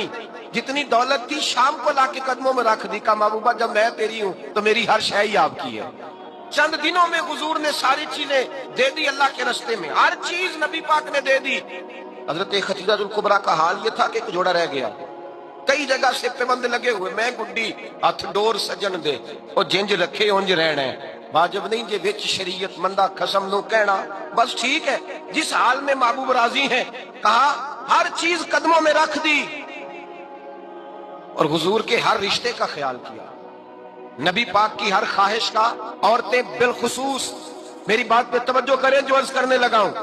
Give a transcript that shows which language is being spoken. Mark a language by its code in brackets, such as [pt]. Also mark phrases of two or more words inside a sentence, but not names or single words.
[ur] جتنی دولت تھی شام کو لا کے قدموں میں رکھ دی. کہا محبوبہ جب میں تیری ہوں تو میری ہر شے ہی آپ کی ہے. چند دنوں میں حضور نے ساری چیزیں دے دی اللہ کے رستے میں, ہر چیز نبی پاک نے دے دی. حضرت خدیجہ الکبریٰ کا حال یہ تھا کہ ایک جوڑا رہ گیا, کئی جگہ سے پیبند لگے ہوئے, [pa] میں گڈی ہاتھ ڈور سجن دے او جنج رکھے اونج رہنا ہے. واجب نہیں جے وچ شریعت مندہ قسم نو کہنا, [ur] بس ٹھیک ہے جس حال میں محبوب راضی ہیں. کہا ہر چیز قدموں میں رکھ دی اور حضور کے ہر رشتے کا خیال کیا, نبی پاک کی ہر خواہش کا. عورتیں بالخصوص میری بات پہ توجہ کریں جو عرض کرنے لگا ہوں.